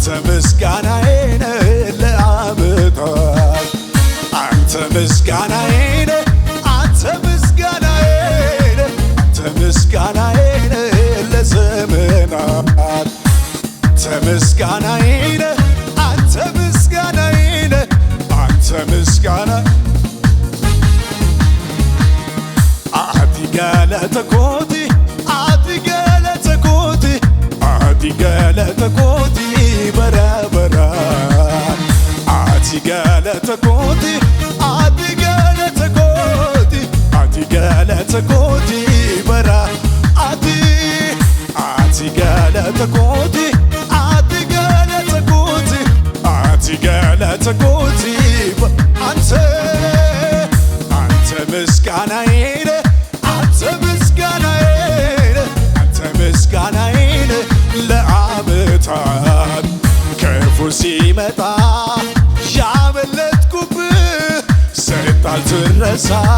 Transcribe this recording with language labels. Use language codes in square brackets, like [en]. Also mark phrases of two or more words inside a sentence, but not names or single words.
[am] ምስጋናዬ ነህ ለዓመታት አንተ ምስጋናዬ ነህ አንተ ምስጋናዬ ነህ አንተ ምስጋናዬ ነህ ለዘመናት አንተ ምስጋናዬ ነህ አንተ ምስጋናዬ ነህ አንተ ምስጋና [om] አቲ galata kooti galata kooti bara bara ati galata kooti galata kooti bara ati galata kooti galata [am] kooti አንተ ምስጋናዬ ነህ አንተ ምስጋናዬ ነህ አንተ ምስጋናዬ ነህ ለዓመታት ክፉ ሲመጣ ያመለጥኩብህ ባልትረሳ